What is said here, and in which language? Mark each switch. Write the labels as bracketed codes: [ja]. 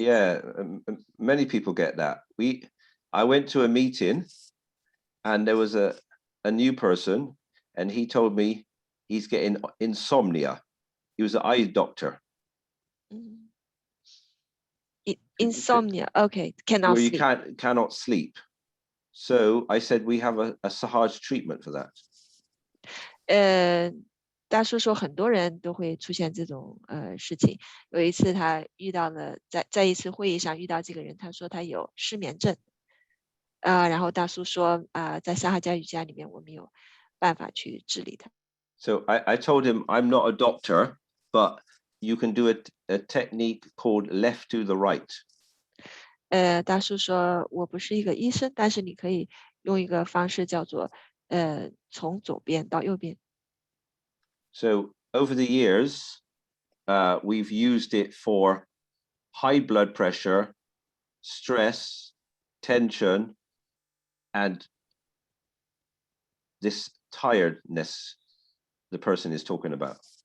[en] Yeah, many people get that. I went to a meeting and there was a new person and he told me he's getting insomnia. He was an eye doctor. Insomnia. Okay, cannot where sleep. You cannot sleep. So I said we have a Sahaja treatment for that. [zh] 大叔说很多人都会出现这种事情。有一次他遇到了在一次会议上遇到这个人，他说他有失眠症。然后大叔说在撒哈加瑜伽里面我们有办法去治理它。 [en] So I told him I'm not a doctor, but you can do a technique called left to the right. [zh] 大叔说我不是一个医生，但是你可以用一个方式叫做从左边到右边。 [en] So over the years, we've used it for high blood pressure, stress, tension, and this tiredness the person is talking about.